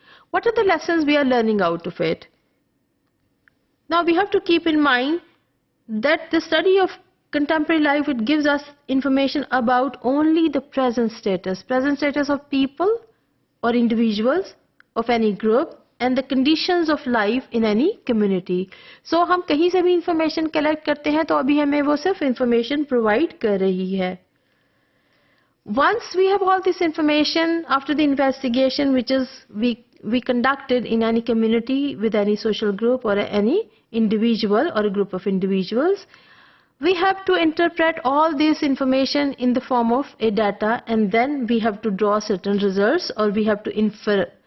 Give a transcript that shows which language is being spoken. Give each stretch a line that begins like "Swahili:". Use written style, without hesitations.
English: What are the lessons we are learning out of it? Now we have to keep in mind that the study of contemporary life, it gives us information about only the present status of people or individuals of any group and the conditions of life in any community.
Hindi: So हम कहीं से भी information collect करते हैं तो अभी हमें वो सिर्फ information provide कर रही है.
English: Once we have all this information after the investigation which is we conducted in any community with any social group or any individual or a group of individuals, we have to interpret all this information in the form of a data, and then we have to draw certain results or we have to infer.